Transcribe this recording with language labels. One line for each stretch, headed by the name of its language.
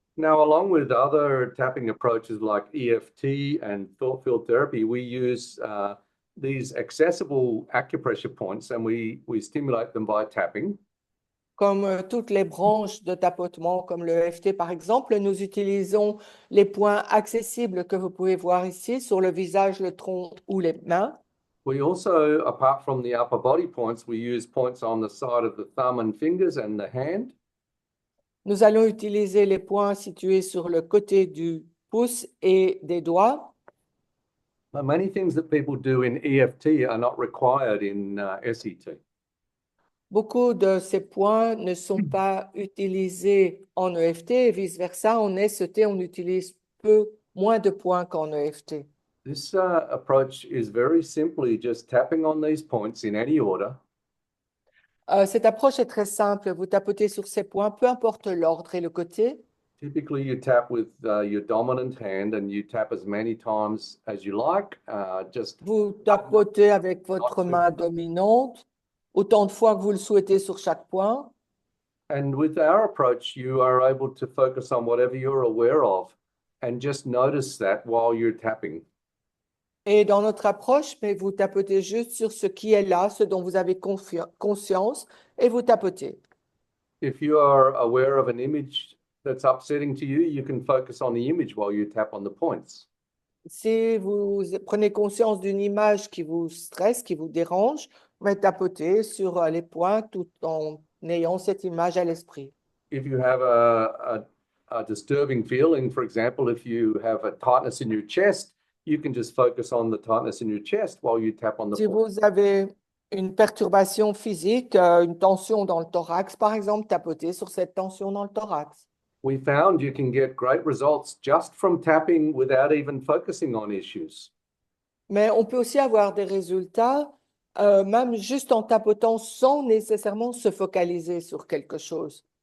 English: Now, along with other tapping approaches like EFT and thought field therapy, we use these accessible acupressure points and we stimulate them by tapping.
French: Comme toutes les branches de tapotement, comme le EFT par exemple, nous utilisons les points accessibles que vous pouvez voir ici sur le visage, le tronc ou les mains.
English: We also, apart from the upper body points, we use points on the side of the thumb and fingers and the hand.
French: Nous allons utiliser les points situés sur le côté du pouce et des doigts.
English: Many things that people do in EFT are not required in SET.
French: Beaucoup de ces points ne sont pas utilisés en EFT et vice-versa. En SET, on utilise moins de points qu'en EFT.
English: This approach is very simply just tapping on these points in any order.
French: Cette approche est très simple. Vous tapotez sur ces points, peu importe l'ordre et le côté.
English: Typically, you tap with your dominant hand and you tap as many times as you like.
French: Vous tapotez avec votre main dominante, autant de fois que vous le souhaitez sur chaque point.
English: And with our approach, you are able to focus on whatever you're aware of and just notice that while you're tapping.
French: Et dans notre approche, mais vous tapotez juste sur ce qui est là, ce dont vous avez conscience, et vous tapotez.
English: If you are aware of an image that's upsetting to you, you can focus on the image while you tap on the points.
French: Si vous prenez conscience d'une image qui vous stresse, qui vous dérange, mais tapotez sur les points tout en ayant cette image à l'esprit.
English: If you have a disturbing feeling, for example, if you have a tightness in your chest, you can just focus on the tightness in your chest while you tap on the
French: Si
English: point.
French: vous avez une perturbation physique, une tension dans le thorax, par exemple, tapotez sur cette tension dans le thorax.
English: We found you can get great results just from tapping without even focusing on issues.
French: Mais on peut aussi avoir des résultats, même juste en tapotant sans nécessairement se focaliser sur quelque chose.